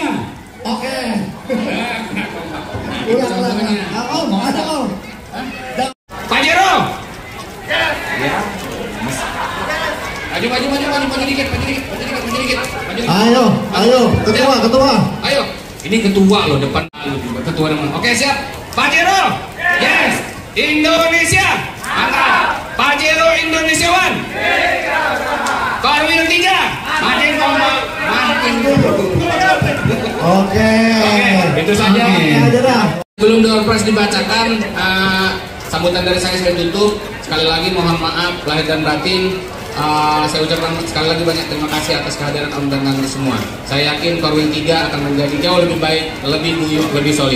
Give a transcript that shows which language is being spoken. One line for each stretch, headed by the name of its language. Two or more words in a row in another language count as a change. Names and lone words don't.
Indonesian: Oke. Ulang. Om, ada Om. Pak Jero. Maju dikit. Ayo, ketua. Ayo, ini ketua loh depan. Ketua teman. Oke siap. Pak Jero, yes. Indonesia, mantap. Pak Jero Indonesiawan. Korwil 3, makin kompak, makin. Oke. Itu saja. Aja dah. Belum door prize dibacakan, sambutan dari saya tutup. Sekali lagi mohon maaf lahir dan batin. Saya ucapkan sekali lagi banyak terima kasih atas kehadiran Om dan Tante semua. Saya yakin Korwil 3 akan menjadi jauh lebih baik, lebih guyup, lebih solid.